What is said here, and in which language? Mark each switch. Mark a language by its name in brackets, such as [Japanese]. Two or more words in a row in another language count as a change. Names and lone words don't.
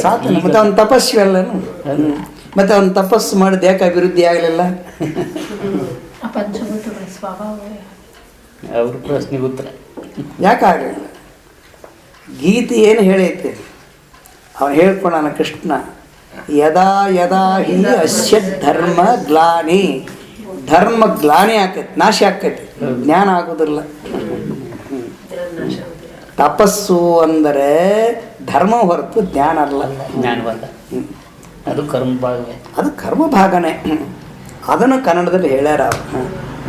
[Kannada] ಸಾಕು. ಮತ್ತು ಅವನ ತಪಸ್ವಿ ಅಲ್ಲನು. ಮತ್ತು ಅವನು ತಪಸ್ಸು ಮಾಡಿದ ಯಾಕೆ ಅಭಿವೃದ್ಧಿ ಆಗಲಿಲ್ಲ? ಅವ್ರ ಪ್ರಶ್ನೆಗೆ ಉತ್ತರ ಯಾಕಾಗಲಿಲ್ಲ? ಗೀತೆ ಏನು ಹೇಳೈತೆ? ಅವನು ಹೇಳ್ಕೊಂಡಾನ ಕೃಷ್ಣ, [Sanskrit] ಯದಾ ಯದಾ ಹಿ ಅಸ್ಯ ಧರ್ಮ ಗ್ಲಾನಿ. [Kannada] ಧರ್ಮ ಗ್ಲಾನಿ ಆಕೈತಿ, ನಾಶ ಆಕೈತಿ, ಜ್ಞಾನ ಆಗೋದಿಲ್ಲ. ತಪಸ್ಸು ಅಂದರೆ ಧರ್ಮ ಹೊರತು ಜ್ಞಾನ ಅಲ್ಲ. ಜ್ಞಾನವಲ್ಲ, ಅದು ಕರ್ಮ ಭಾಗವೇ. ಅದು ಕರ್ಮ ಭಾಗನೇ. ಅದನ್ನು ಕನ್ನಡದಲ್ಲಿ ಹೇಳ್ಯಾರ ಅವರು.